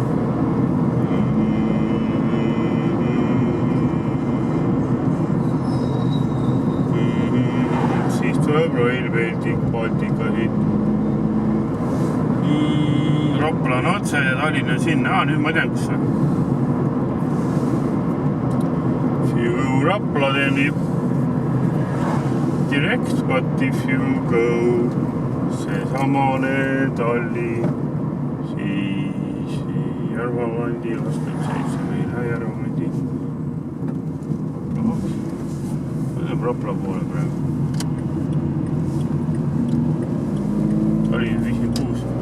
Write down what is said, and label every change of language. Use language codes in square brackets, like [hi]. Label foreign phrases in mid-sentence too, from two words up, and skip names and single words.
[et] Rail Baltica siit. Rapla on otse ja Tallinna sinna. Nüüd ma tean, kus see. [en] If you go Rapla, then direct, but if you go [et] see samane Tallinn, siis Järvakandi 27 või lähe Järvakandi. See on Rapla poole praegu. Tallinna 56.